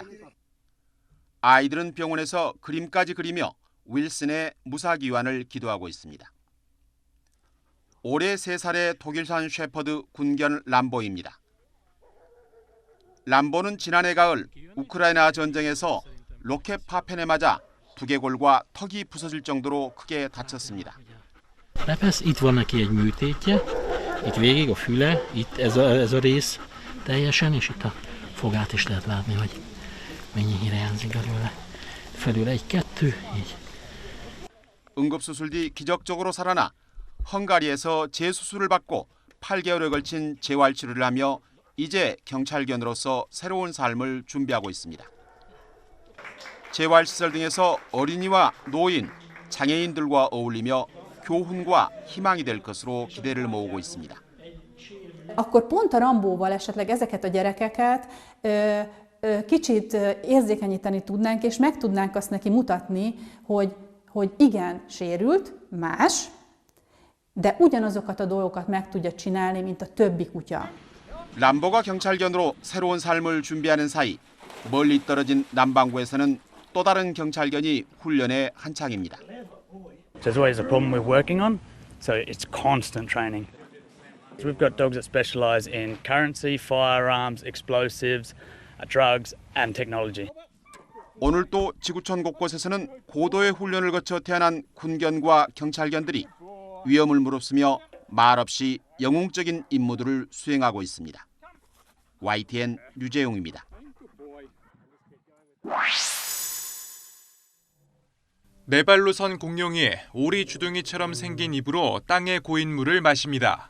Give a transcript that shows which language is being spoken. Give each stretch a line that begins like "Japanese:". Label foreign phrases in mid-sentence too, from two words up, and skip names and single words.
Korean: 아이들은 병원에서 그림까지 그리며 윌슨의 무사귀환을 기도하고 있습니다. 올해 3살의 독일산 셰퍼드 군견 람보입니다. 람보는 지난해 가을 우크라이나 전쟁에서 로켓 파편에 맞아 두개골과 턱이 부서질 정도로 크게 다쳤습니다.
Hungarian: Itt van neki egy műtétje, itt végig a füle, itt ez a rész teljesen, és itt a fogát is lehet látni, hogy mennyi hiányzik belőle. Felül 1, 2, így.
Korean: 응급수술 뒤 기적적으로 살아나 헝가리에서 재수술을 받고 8개월에 걸친 재활치료를 하며 이제 경찰견으로서 새로운 삶을 준비하고 있습니다. 재활시설 등에서 어린이와 노인, 장애인들과 어울리며 교훈과 희망이 될 것으로 기대를 모으고 있습니다.
Hungarian: Akkor pont a Rambóval esetleg ezeket a gyerekeket kicsit érzékenyíteni tudnánk, és meg tudnánk azt neki mutatni, hogy igen, sérült, más, de ugyanazokat a dolgokat meg tudja csinálni, mint a többi kutya.
Korean: 람보가 경찰견으로 새로운 삶을 준비하는 사이 멀리 떨어진 남반구에서는 또 다른 경찰견이 훈련에 한창입니다.
English: There's always a problem we're working on, so it's constant training. We've got dogs that specialise in currency, firearms, explosives, drugs and technology.
Korean: 오늘 또 지구촌 곳곳에서는 고도의 훈련을 거쳐 태어난 군견과 경찰견들이 위험을 무릅쓰며 말없이 영웅적인 임무들을 수행하고 있습니다. YTN 류재용입니다. 네 발로 선 공룡이 오리 주둥이처럼 생긴 입으로 땅의 고인물을 마십니다.